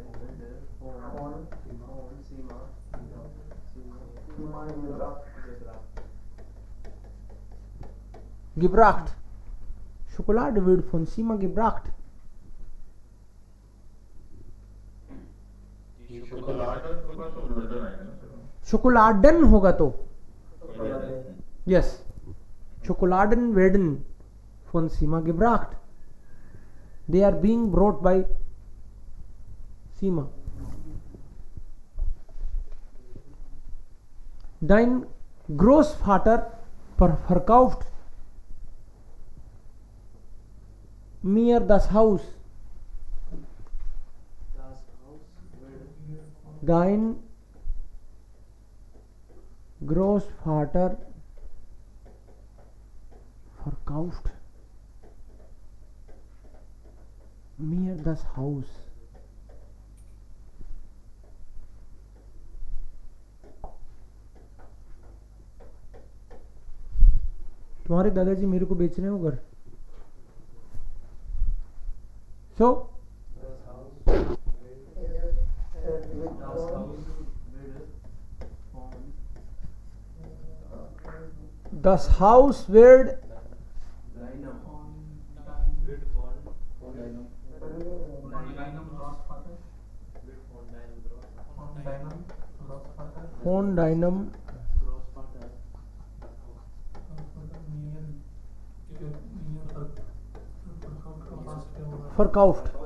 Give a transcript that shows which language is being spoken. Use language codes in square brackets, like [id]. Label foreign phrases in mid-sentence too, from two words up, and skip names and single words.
[de] gebracht, Schokolade wird von Sima gebracht। Schokoladen [hi] होगा तो [de] yes, Schokoladen werden von Sima gebracht, [en] they are being brought by Sima। [de] Dein Großvater verkauft mir das Haus, dein Großvater verkauft mir das Haus. [hi] तुम्हारे दादाजी मेरे को बेच रहे हैं वो घर. [de] So das Haus wird von deinem verkauft.